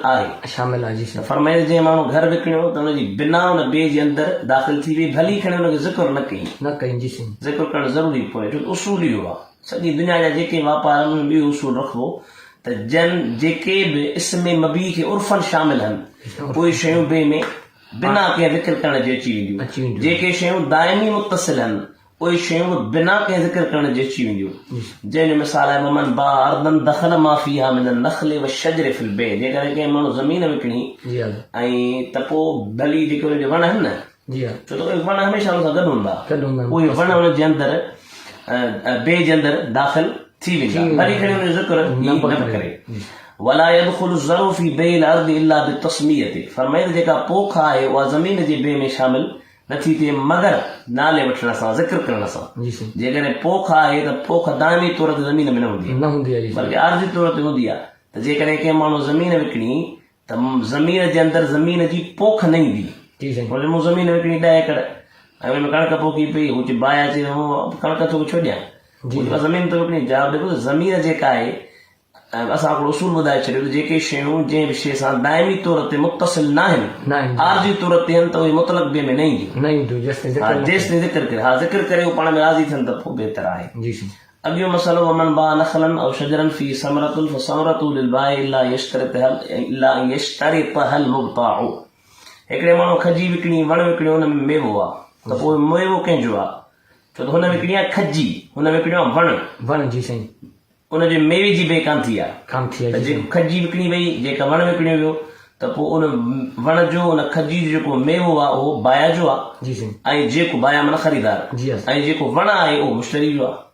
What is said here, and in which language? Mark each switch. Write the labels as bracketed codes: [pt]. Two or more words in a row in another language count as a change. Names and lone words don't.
[sd] आहे फरमाईंदो जंहिं माण्हू घर विकिणियो त हुनजी बिना हुन ॿिए जे अंदरि दाख़िल थी वई भली खणी हुनखे ज़िक्र न कई ज़िक्र करणु ज़रूरी पए छो त उसूल इहो आहे सॼी दुनिया जा जेके वापार आहिनि हुन में इहो उसूल रखिबो त जेके बि इसमें मबी खे उर्फ़न शामिल आहिनि उहे शयूं ॿिए में बिना कंहिं ज़िक्र करण जे अची वेंदियूं जेके शयूं दाइमी मुतसिल आहिनि उहे शयूं बिना कंहिं ज़िक्र करण जे अची वेंदियूं जंहिंजो मिसाल आहे [ar] ممن باع أرضا دخل ما فيها من نخل وشجر في البيع [sd] जेकॾहिं कंहिं माण्हू ज़मीन विकिणी ऐं त पोइ भली जेके हुनजे वण आहिनि न छो त उहे वण हमेशह हुन सां गॾु हूंदा उहे वण हुनजे अंदरि बे जे अंदरि दाख़िल थी वेंदा भली खणी हुनजो ज़िक्र न करे [ar] ولا يدخل الزرع في بيع الأرض إلا بالتسمية [sd] फरमाईंदो जेका पोख आहे उहा ज़मीन जे बे में शामिल नथी थिए मगर नाले वठण सां ज़िक्र करण सां जेकॾहिं पोख आहे त पोख दाइमी तौर ते ज़मीन में न हूंदी आहे बल्कि आरज़ी तौर ते हूंदी आहे त जेकॾहिं कंहिं माण्हू ज़मीन विकिणी त ज़मीन जे अंदरि ज़मीन जी पोख न ईंदी मूं ज़मीन विकिणी 10 एकड़ ऐं हुन में कणक पोखी पई हू चई बाहि अचे कणक थो छो ॾियां ज़मीन त विकिणी जवाबु ॾिबो ज़मीन जेका आहे असां हिकिड़ो उसूल ॿुधाए छॾियो त जेके शयूं जंहिं बि शइ सां दाइमी तौर ते मुतसिल न आहिनि आरज़ी तौर ते आहिनि त उहे मुतलक ॿिए में न ईंदियूं जेसिताईं ज़िक्र करे ज़िक्र करे पाण में राज़ी थियनि त पोइ बहितर आहे अॻियो मसलो [ar] ومن باع نخلا أو شجرا فيه ثمرة فالثمرة للبائع إلا يشترطها المبتاع. [sd] हिकिड़े माण्हू खजी विकिणी वण विकिणियो हुन में मेवो आहे त पोइ मेवो कंहिंजो आहे? छो त हुन विकिणी आहे खजी, हुन विकिणियो आहे वण जी साईं, उनजे मेवे जी बे कान थी आहे। त जेको खजी विकिणी वई, जेका वण विकिणियो वियो, त पोइ उन वण जो उन खजी जो जेको मेवो आहे उहो बाया जो आहे, ऐं जेको बाया माना ख़रीदार, ऐं जेको वण आहे उहो मुश्तरी जो आहे।